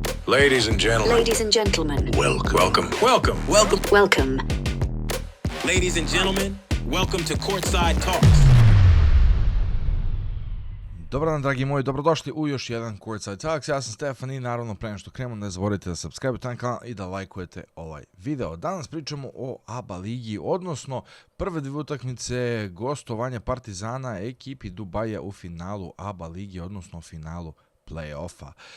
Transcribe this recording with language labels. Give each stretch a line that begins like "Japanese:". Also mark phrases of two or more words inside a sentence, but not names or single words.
English: Ladies and gentlemen. Ladies and gentlemen. Welcome. Ladies and gentlemen, welcome to Courtside Talks.
Serbian: Dobar dan, dragi moji, dobrodošli u još jedan Courtside Talks. Ja sam Stefan i naravno pre nego što krenemo ne zaboravite da subscribe-ujete na kanal i da lajkujete ovaj video. Danas pričamo o ABA ligi, odnosno prve dvije utakmice gostovanja Partizana ekipi Dubaija u finalu ABA ligi, odnosno finalu play-offa.